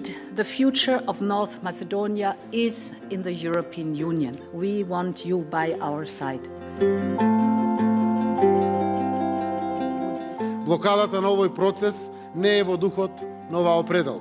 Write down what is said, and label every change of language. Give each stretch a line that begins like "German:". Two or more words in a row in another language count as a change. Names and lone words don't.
English: the future of North Macedonia is in the European Union. We want you by our side.
Macedonian: Блокадата на овој процес не е во духот на оваа определба.